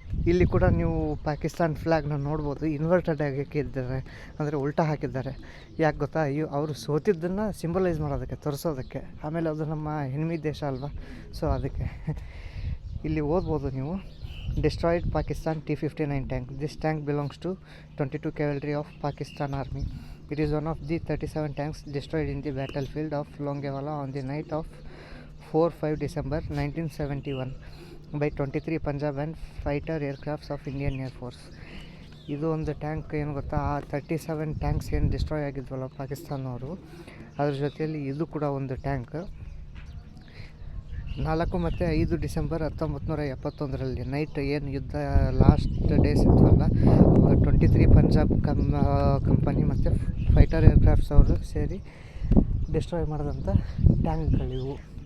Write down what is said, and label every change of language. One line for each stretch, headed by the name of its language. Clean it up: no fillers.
Kannada: ಇಲ್ಲಿ ಕೂಡ ನೀವು ಪಾಕಿಸ್ತಾನ್ ಫ್ಲ್ಯಾಗ್ನ ನೋಡ್ಬೋದು. ಇನ್ವರ್ಟೆಡ್ ಆಗಿ ಹಾಕಿದ್ದಾರೆ, ಅಂದರೆ ಉಲ್ಟಾ ಹಾಕಿದ್ದಾರೆ. ಯಾಕೆ ಗೊತ್ತಾ? ಅವರು ಸೋತಿದ್ದನ್ನು ಸಿಂಬಲೈಸ್ ಮಾಡೋದಕ್ಕೆ, ತೋರಿಸೋದಕ್ಕೆ. ಆಮೇಲೆ ಅದು ನಮ್ಮ ಹೆಣ್ಮಿ ದೇಶ ಅಲ್ವಾ, ಸೊ ಅದಕ್ಕೆ. ಇಲ್ಲಿ ಓದ್ಬೋದು ನೀವು,
English: Destroyed Pakistan T-59 tank. This tank belongs to 22 Cavalry of Pakistan Army. It is one of the 37 tanks destroyed in the battlefield of Longewala on the night of 4-5 December 1971 by 23 Punjab and fighter aircrafts of Indian Air Force.
Kannada: ಇದು ಒಂದು tank ಏನು ಗೊತ್ತಾ, ಆ 37 thanks ಏನು destroy ಆಗಿದ್ವಲ್ಲ ಪಾಕಿಸ್ತಾನವರು, ಅದ್ರ ಜೊತೆಯಲ್ಲಿ ಇದು ಕೂಡ ಒಂದು ಟ್ಯಾಂಕ್. 4 ಮತ್ತು 5 ಡಿಸೆಂಬರ್ 1971 ನೈಟ್ ಏನು ಯುದ್ಧ ಲಾಸ್ಟ್ ಡೇಸ್ ಇದ್ವಲ್ಲ, 23 ಪಂಜಾಬ್ ಕಂಪನಿ ಮತ್ತು ಫೈಟರ್ ಏರ್ಕ್ರಾಫ್ಟ್ಸ್ ಅವರು ಸೇರಿ ಡಿಸ್ಟ್ರಾಯ್ ಮಾಡಿದಂಥ ಟ್ಯಾಂಕ್ಗಳಿವು.